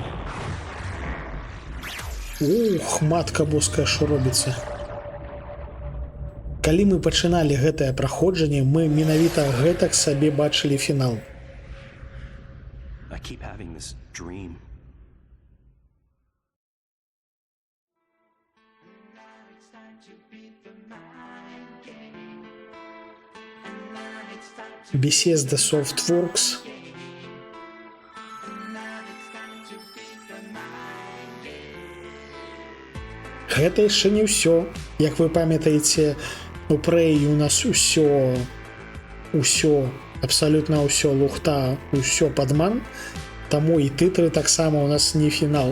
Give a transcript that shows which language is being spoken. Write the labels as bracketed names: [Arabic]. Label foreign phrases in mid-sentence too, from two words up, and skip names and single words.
[Belarusian] Ух, матка боская, што робіцца. Калі мы пачыналі гэтае праходжанне, мы менавіта гэтак сабе бачылі фінал. [English] I keep having this dream. Bethesda Softworks. [Belarusian] Гэта яшчэ не ўсё. Як вы памятаеце, у Prey у нас усё, абсалютна ўсё лухта, усё падман, таму і тытры таксама у нас не фінал.